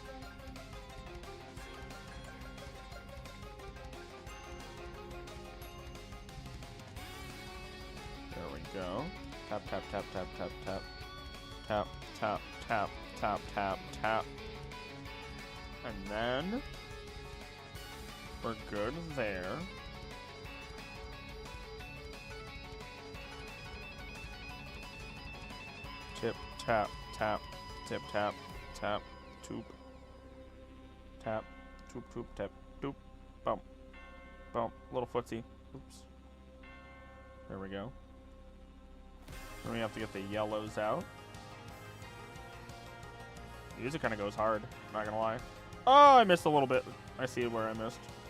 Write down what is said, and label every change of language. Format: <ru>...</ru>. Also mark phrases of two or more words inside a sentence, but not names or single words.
<en>There we go. Tap, tap, tap, tap, tap, tap. Tap, tap, tap, tap, tap, tap. And then we're good there. Tip, tap, tap. Tip, tap, tap, toop. Tap, toop, toop, tap, toop. Bump, bump. Little footsie. Oops. There we go. Then we have to get the yellows out. The music kind of goes hard, not gonna lie. Oh, I missed a little bit. I see where I missed.</en>